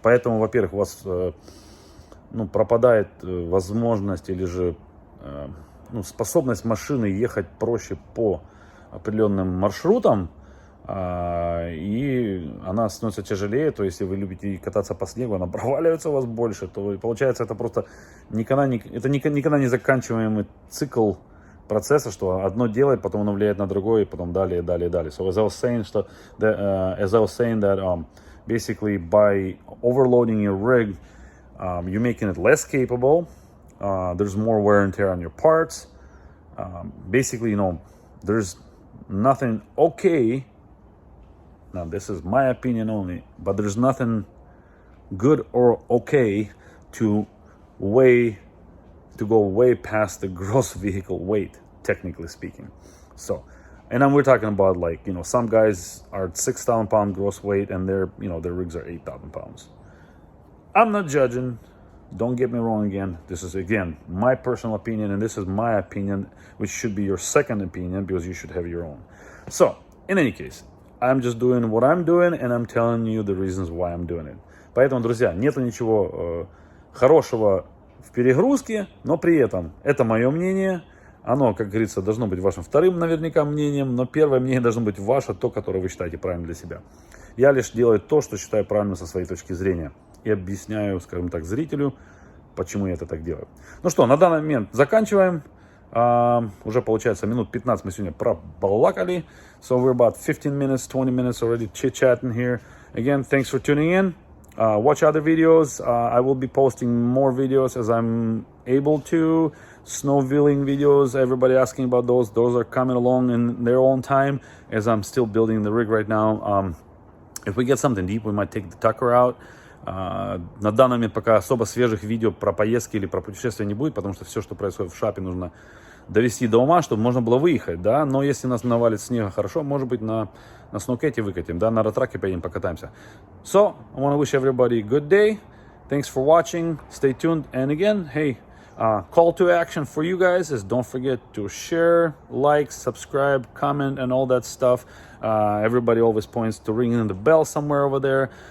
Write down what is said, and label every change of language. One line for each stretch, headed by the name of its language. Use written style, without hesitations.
Russian: Поэтому, во-первых, у вас пропадает возможность или же способность машины ехать проще по определенным маршрутам, и она становится тяжелее. То есть, если вы любите кататься по снегу, она проваливается у вас больше, то получается это просто никогда не заканчиваемый цикл процесса, что одно делает, потом оно влияет на другое, и потом далее.
English: So as I was saying that basically by overloading your rig, you're making it less capable. There's more wear and tear on your parts. Basically, there's nothing okay. Now, this is my opinion only, but there's nothing good or okay to go way past the gross vehicle weight, technically speaking. So, and then we're talking about some guys are 6,000 pound gross weight and their rigs are 8,000 pounds. I'm not judging. Don't get me wrong again. This is, again, my personal opinion, and this is my opinion, which should be your second opinion because you should have your own. So, in any case, I'm just doing what I'm doing, and I'm telling you the reasons why I'm doing it.
Russian: Поэтому, друзья, нету ничего хорошего в перегрузке, но при этом это мое мнение. Оно, как говорится, должно быть вашим вторым наверняка мнением, но первое мнение должно быть ваше, то, которое вы считаете правильным для себя. Я лишь делаю то, что считаю правильным со своей точки зрения. И объясняю, скажем так, зрителю, почему я это так делаю. Ну что, на данный момент заканчиваем. Уже получается минут 15 мы сегодня пробалакали.
English: So we're about 15 minutes, 20 minutes already chit-chatting here. Again, thanks for tuning in. Watch other videos. I will be posting more videos as I'm able to. Snowmobiling videos, everybody asking about those. Those are coming along in their own time as I'm still building the rig right now. If we get something deep, we might take the Tucker out.
Russian: На данный момент пока особо свежих видео про поездки или про путешествия не будет, потому что все, что происходит в шапе, нужно довести до ума, чтобы можно было выехать, да. Но если нас навалит снега хорошо, может быть, на сноукете выкатим, да, на ретраке поедем, покатаемся.
English: So, I want to wish everybody a good day. Thanks for watching. Stay tuned. And again, hey, call to action for you guys is don't forget to share, like, subscribe, comment, and all that stuff. Everybody always points to ringing the bell somewhere over there.